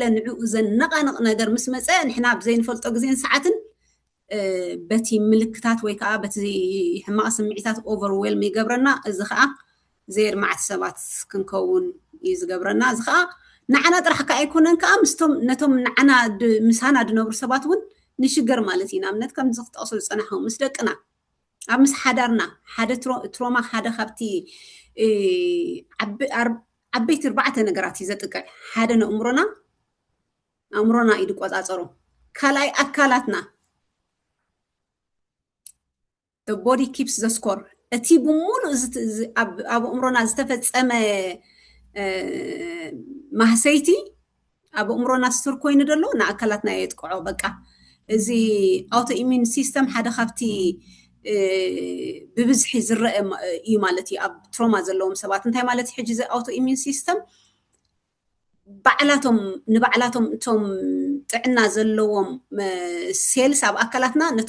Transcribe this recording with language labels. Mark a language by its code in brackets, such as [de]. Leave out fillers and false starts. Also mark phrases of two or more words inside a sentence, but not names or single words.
[ti] ንዕኡ ዘነቓንቕ ነገር ምስ መፀ ንሕና ብዘይንፈልጦ ግዜን ሰዓትን በቲ ምልክታት ወይ ከዓ በቲ ሕማቕ ስምዒታት ኦቨርዌልም ይገብረና እዚ ከዓ ዘይርማዕቲ ሰባት ክንከውን እዩ ዝገብረና እዚ ከዓ ንዓና ጥራሕ ከዓ ኣይኮነን ከዓ ምስቶም ነቶም ንዓና ምሳና ድነብሩ ሰባት እውን ንሽገር ማለት እዩ ንኣብነት ከምዚ ክጠቕሶ ዝፀናሑ ምስ ደቅና ኣብ ምስ ሓዳርና ሓደ ትሮማ ሓደ ካብቲ ዓበይቲ 4 ነገራት እዩ ዘጥቅዕ ሓደ ንኣእምሮና እዩ ዝቆፃፀሮ ካልኣይ ኣካላትና [en] the body keeps the score [ti] እቲ ብሙሉእ ኣብ ኣእምሮና ዝተፈፀመ ማህሰይቲ ኣብ ኣእምሮና ስትር ኮይኑ ደሎ ንኣካላትና የጥቅዖ በቃ እዚ [en] auto immune system [ti] ሓደ ካብቲ ብብዝሒ ዝረአ እዩ ማለት እዩ ኣብ ትሮማ ዘለዎም ሰባት እንታይ ማለት ሕጂ እዚ [en] auto immune system [ti] ንባዕላቶም እቶም ጥዕና ዘለዎም ሴልስ ኣብ ኣካላትና